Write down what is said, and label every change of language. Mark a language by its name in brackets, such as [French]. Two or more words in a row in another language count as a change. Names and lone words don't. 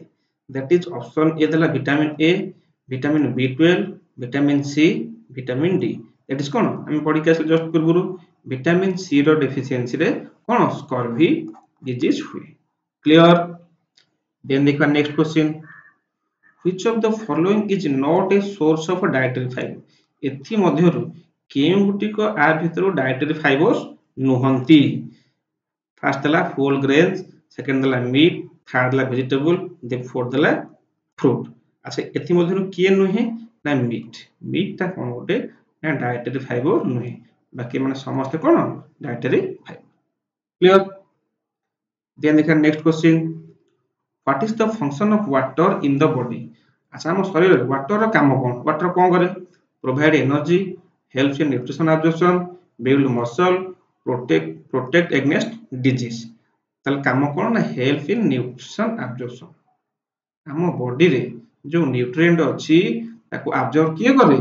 [English] that is option A ଦେଲା vitamin A, vitamin B12, vitamin C, vitamin D। that is କ'ଣ? [Odia] ଆମେ ପଢିକି ଆସିଲେ ଜଷ୍ଟ ପୂର୍ବରୁ [English] vitamin C [Odia] ର ଡେଫିସିଏନ୍ସି ରେ କ'ଣ [English] scurvy disease [Odia] ହୁଏ। [English] clear? then ଦେଖିବା next question, which of the following is not a source of dietary fiber? [Odia] ଏଥି ମଧ୍ୟରୁ କେଉଁ ଗୋଟିକ ଆ ଭିତରୁ [English] dietary fibers [Odia] ନୁହନ୍ତି? [English] first ଦେଲା whole grains, second ଦେଲା meat, third ଦେଲା vegetable, then fourth ଦେଲା fruit। [Odia] ଆଚ୍ଛା, ଏଥି ମଧ୍ୟରୁ କିଏ ନୁହେଁ? ନା ମିଟ୍। ମିଟ୍ ଟା କ'ଣ ଗୋଟେ? ନା [English] dietary fiber [Odia] ନୁହେଁ, ବାକି ମାନେ ସମସ୍ତେ କ'ଣ [English] dietary fiber. clear? then ଦେଖିବା next question, what is the function of water in the body? [Odia] ଆଚ୍ଛା, ଆମ ଶରୀରରେ ୱାଟର ର କାମ କ'ଣ? ୱାଟର କ'ଣ କରେ? [English] provide energy, helps in nutrition absorption, build muscle, protect against disease. [Odia] ତାହେଲେ କାମ କ'ଣ? ନା [English] help in nutrition absorption. [Odia] ଆମ ବଡିରେ ଯୋଉ ନ୍ୟୁଟ୍ରିଏଣ୍ଟ ଅଛି ତାକୁ ଆବଜର୍ବ କିଏ କରେ?